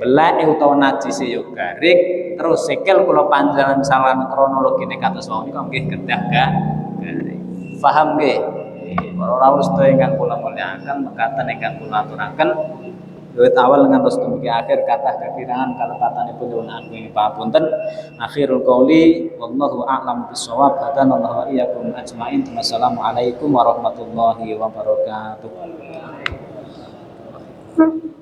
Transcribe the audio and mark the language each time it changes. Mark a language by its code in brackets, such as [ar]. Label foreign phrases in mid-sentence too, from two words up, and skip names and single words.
[jv] Beleke utawa najise ya garing, terus sikil kula panjenengan salah kronologine kados wau niku nggih kedah garing. Paham nggih? Para rawuh sedaya ingkang kula mulyakaken mekaten ingkang kula aturaken wiwit awal ngantos dumugi akhir kathah kekirangan kalepatanipun nyuwun agung papunten. [ar] آخر القول والله أعلم بالصواب. هدانا الله وإياكم أجمعين. والسلام عليكم ورحمة الله وبركاته.